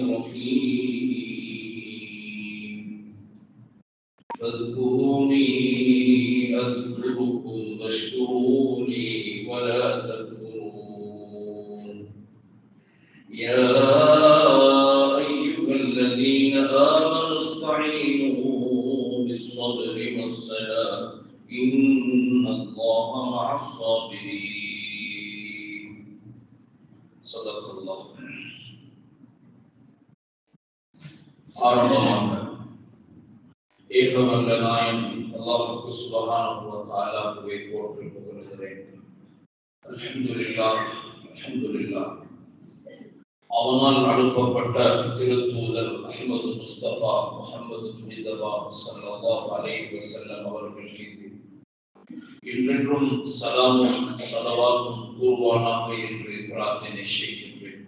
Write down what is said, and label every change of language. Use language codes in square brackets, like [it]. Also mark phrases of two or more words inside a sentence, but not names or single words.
[ar] الرحيم فاذكروني أذكركم واشكروني ولا تكفرون يا أيها الذين آمنوا استعينوا بالصبر والصلاة إن الله مع الصابرين صدق الله [ta] ஆரம்பமாக ஏகவல்ல நாயன் அல்லாஹ்வுக்கு சுப்ஹானஹு வ தஆலாவை போற்றி புகழ்கிறேன். [ar] الحمد لله الحمد لله. [ta] அவனால் அனுப்பப்பட்ட திருத்தூதர் அஹ்மது முஸ்தபா முஹம்மது முஜ்தபா [ar] صلى الله عليه وسلم [ta] அவர்கள் மீது என்றென்றும் சலாமும் ஸலவாத்தும் கூறுவானாக என்று பிரார்த்தனை செய்கின்றேன்.